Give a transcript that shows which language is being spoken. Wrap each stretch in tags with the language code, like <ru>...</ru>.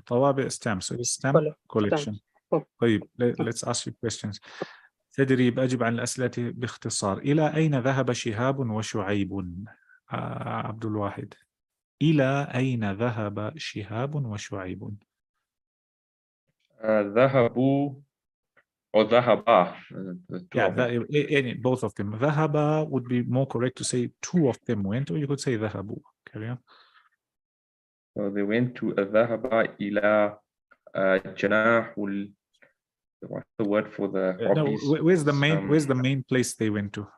<en>طوابع stamp, so it's stamp collection. طيب, let's ask you questions.</en> <ar>تدريب، أجب عن الأسئلة باختصار. إلى أين ذهب شهاب وشعيب؟ عبد الواحد. إلى أين ذهب شهاب وشعيب؟ ذهبوا or ذهبا.</ar> <en>Yeah, both of them. ذهب would be more correct to say two of them went, or you could say ذهبوا. Carry on. So they went to</en> <ar>ذهب إلى جناح.</ar> <en>What's the word for the hobbies? No, where's the main place they went to?</en>